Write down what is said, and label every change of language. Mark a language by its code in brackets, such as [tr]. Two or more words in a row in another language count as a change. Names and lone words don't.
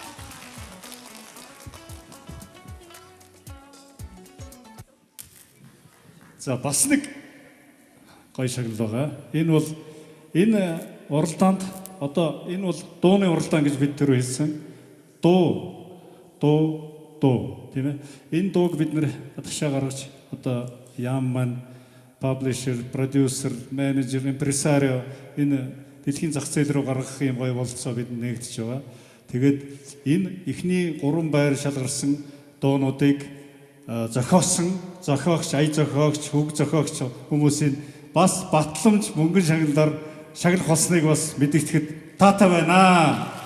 [mn] За бас нэг гоё шагнал байгаа. Энэ уралдаанд одоо энэ бол дууны уралдаан гэж бид тэр хэлсэн. Дуу тийм ээ. Энэ дууг бид нэр хатгашаа гаргаж одоо яам маань [en] publisher, producer, manager, impresario [mn] энэ дэлхийн зах зээл рүү гаргах юм гоё бололцоо бид нэгдэж байгаа. Тэгээд энэ эхний 3 байр шалгарсан дуунуудыг зохиогч, ая зохиогч, хөг зохиогч хүмүүсийн бас батламж мөнгөн шагналаар шагнах болсныг бас мэдэгдэхэд таатай байна.